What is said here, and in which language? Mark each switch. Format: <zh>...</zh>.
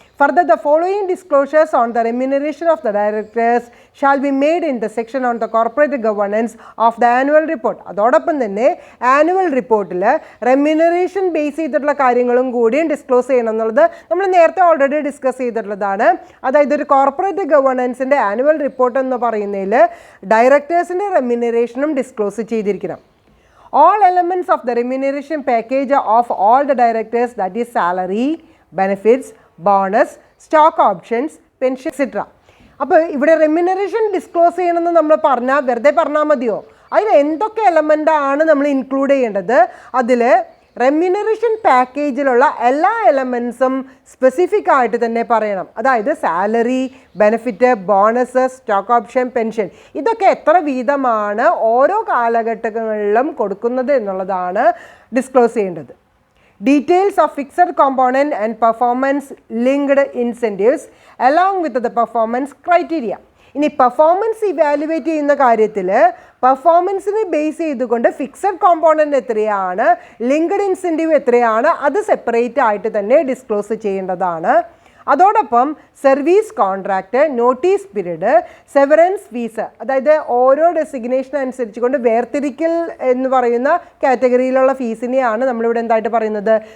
<en>Further, the following disclosures on the remuneration of the directors shall be made in the section on the corporate governance of the annual report.</en> <ml>അതോടൊപ്പം തന്നെ annual റിപ്പോർട്ടിൽ remuneration base ചെയ്തിട്ടുള്ള കാര്യങ്ങളും കൂടിയും disclose ചെയ്യണം എന്നുള്ളത് നമ്മൾ നേരത്തെ ഓൾറെഡി ഡിസ്കസ് ചെയ്തിട്ടുള്ളതാണ്. അതായത് ഒരു കോർപ്പറേറ്റ് ഗവേണൻസിൻ്റെ ആനുവൽ റിപ്പോർട്ട് എന്ന് പറയുന്നതിൽ ഡയറക്ടേഴ്സിൻ്റെ റെമ്യൂണറേഷനും ഡിസ്ക്ലോസ് ചെയ്തിരിക്കണം.</ml> <en>All elements of the remuneration package of all the directors, that is salary, benefits, bonus, stock options, pension etcetera.</en> <ml>അപ്പോൾ ഇവിടെ റെമ്യൂണറേഷൻ ഡിസ്ക്ലോസ് ചെയ്യണമെന്ന് നമ്മൾ വെറുതെ പറഞ്ഞാൽ മതിയോ? അതിൽ എന്തൊക്കെ എലമെൻ്റാണ് നമ്മൾ ഇൻക്ലൂഡ് ചെയ്യേണ്ടത്? അതിൽ റെമ്യൂണറേഷൻ പാക്കേജിലുള്ള എല്ലാ എലമെൻറ്റ്സും സ്പെസിഫിക് ആയിട്ട് തന്നെ പറയണം. അതായത് salary, benefit, bonus, stock option, pension, ഇതൊക്കെ എത്ര വീതമാണ് ഓരോ കാലഘട്ടങ്ങളിലും കൊടുക്കുന്നത് എന്നുള്ളതാണ് ഡിസ്ക്ലോസ് ചെയ്യേണ്ടത്.</ml> <en>Details of fixed component and performance linked incentives along with the performance criteria.</en> <ml>ഇനി പെർഫോമൻസ് ഇവാലുവേറ്റ് ചെയ്യുന്ന കാര്യത്തിൽ പെർഫോമൻസിനെ ബേസ് ചെയ്തുകൊണ്ട് ഫിക്സഡ് കോമ്പോണൻറ്റ് എത്രയാണ്, ലിങ്ക്ഡ് ഇൻസെൻറ്റീവ് എത്രയാണ്, അത് സെപ്പറേറ്റ് ആയിട്ട് തന്നെ ഡിസ്ക്ലോസ് ചെയ്യേണ്ടതാണ്. അതോടൊപ്പം service contract, notice period, Severance fees, അതായത് ഓരോ ഡെസിഗ്നേഷൻ അനുസരിച്ച് കൊണ്ട് വേർതിരിക്കൽ എന്ന് പറയുന്ന കാറ്റഗറിയിലുള്ള ഫീസിനെയാണ് നമ്മളിവിടെ എന്തായിട്ട് പറയുന്നത്?</ml>